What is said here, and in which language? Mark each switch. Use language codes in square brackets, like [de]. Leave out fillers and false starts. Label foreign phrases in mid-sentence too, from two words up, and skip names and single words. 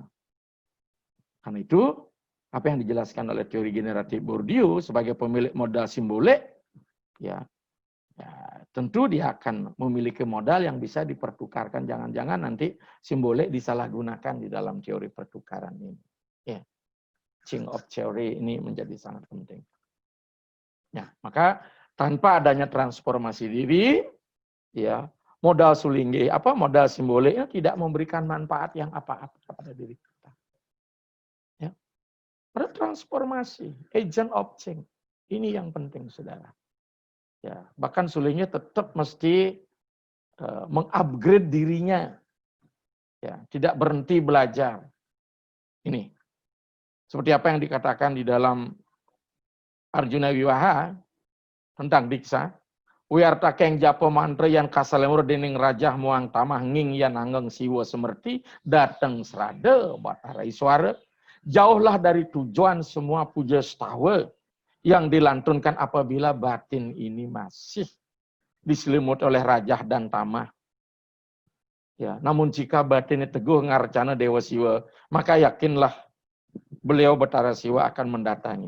[id] Karena itu apa yang dijelaskan oleh teori generatif Bourdieu sebagai pemilik modal simbolik ya, tentu dia akan memiliki modal yang bisa dipertukarkan. Jangan-jangan nanti simbolik disalahgunakan di dalam teori pertukaran ini. Ya. [en] Exchange of theory [id] ini menjadi sangat penting. Ya, maka tanpa adanya transformasi diri, ya modal sulingge, modal simboliknya tidak memberikan manfaat yang apa-apa pada diri kita. Ya. Ada transformasi, [en] agent of change. [id] Ini yang penting, saudara. Ya, bahkan sulingge tetap mesti mengupgrade dirinya, ya, tidak berhenti belajar. Ini seperti apa yang dikatakan di dalam Arjuna Wiwaha tentang diksa. [kaw] Wiarta keng japo mantra yang kasalemur dening rajah muang tamah nging yan anggeng siwa semerti dateng serade batara iswara. [id] Jauhlah dari tujuan semua puja setawa yang dilantunkan apabila batin ini masih diselimut oleh rajah dan tamah. Ya, namun jika batinnya teguh ngarcana Dewa Siwa, maka yakinlah beliau Batara Siwa akan mendatangi.